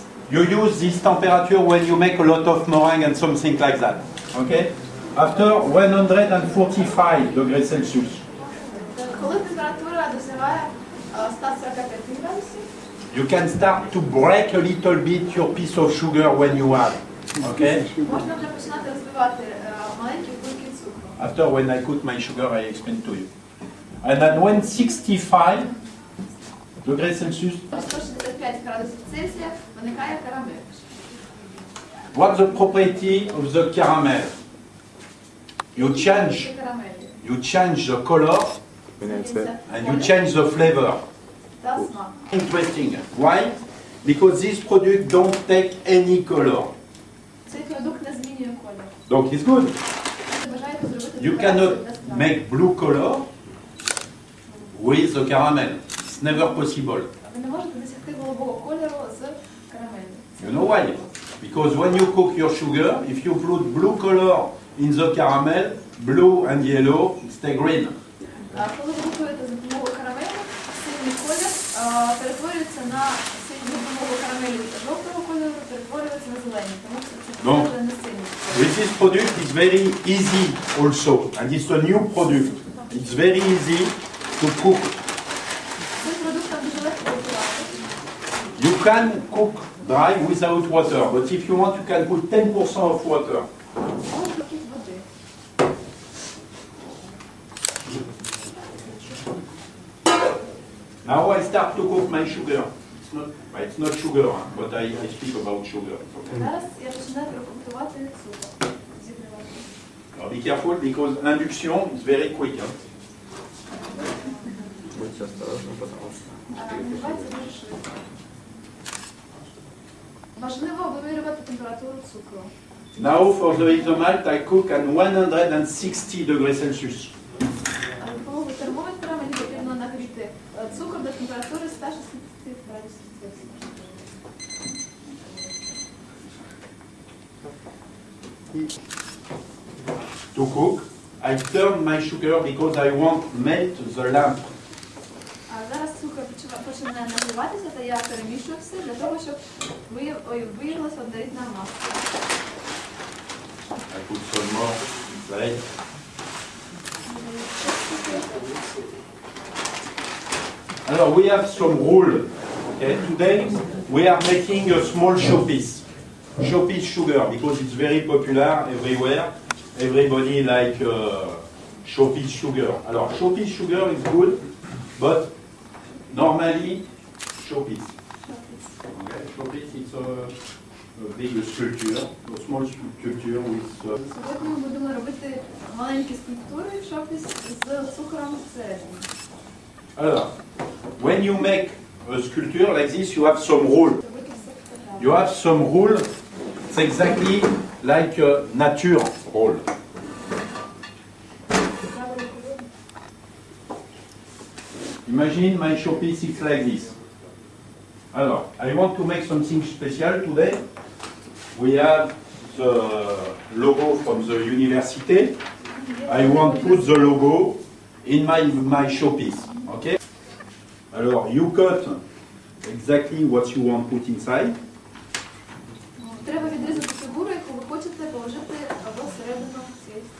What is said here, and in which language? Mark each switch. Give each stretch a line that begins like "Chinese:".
English: You use this temperature when you make a lot of meringue and something like that. Okay. After 145 degrees Celsius.
Ukrainian: Коли температура досягає 145 градусів,
English: You can start to break a little bit your piece of sugar when you add. Okay?
Ukrainian: можна вже починати розбивати маленькі кульки цукру.
English: After when I cook my sugar, I explain to you. And then when 65 degrees Celsius,
Ukrainian: 165 градусів Цельсія виникає карамель.
English: what's the property of the caramel? You change the color and you change the flavor.
Ukrainian: Та смак.
English: Interesting. Why? Because this product don't take any color.
Ukrainian: Цей продукт не змінює колір.
English: Donc it's good.
Ukrainian: Бажаєте зробити
English: You cannot make blue color with the caramel. It's never possible.
Ukrainian: Ви не можете досягти голубого кольору з карамелью.
English: You know why? Because when you cook your sugar, if you put blue color in the caramel, blue and yellow, it stays green.
Ukrainian: Коли ви готуєте за допомогою карамелю, синій колір перетворюється на синій за допомогою карамелю жовтого кольору, перетворюється на зелений, тому що це не синій.
English: With this product, it's very easy also, and it's a new product. It's very easy to cook.
Ukrainian: Цим продуктом дуже легко готувати.
English: You can cook dry without water, but if you want, you can put 10% of water.
Ukrainian: Можна кілька води.
English: Now I start to cook my sugar. It's not sugar, but I speak about sugar. Okay.
Ukrainian: Зараз я починаю готувати цукор. Зігрівати.
English: Now be careful because induction is very quick.
Russian: Будьте осторожны, потому что...
Ukrainian: Нагрівається дуже швидко. Важливо вимірювати температуру цукру.
English: Now for the isomalt, I cook at 160 degrees Celsius.
Ukrainian: За допомогою термометра мені потрібно нагріти цукор до температури 160 градусів Цельсія.
English: To cook, I turn my sugar because I want melt the lamp.
Ukrainian: А зараз цукор починає нагріватися, та я перемішую все для того, щоб виявилася однорідна маса.
English: I put some more inside. Alors we have some rule. Okay, today we are making a small showpiece. Showpiece sugar because it's very popular everywhere. Everybody like showpiece sugar. Alors showpiece sugar is good, but normally showpiece. Okay, showpiece is a big sculpture, a small sculpture with.
Ukrainian: Сьогодні ми будемо робити маленькі скульптури, шопіс з цукром всередині.
English: Alors, when you make a sculpture like this, you have some rule. You have some rule. It's exactly like nature rule. Imagine my showpiece is like this. Alors, I want to make something special today. We have the logo from the university. I want to put the logo in my showpiece. Okay? Alors, you cut exactly what you want to put inside.
Ukrainian: Треба відрізати фігуру, яку ви хочете положити всередину цієї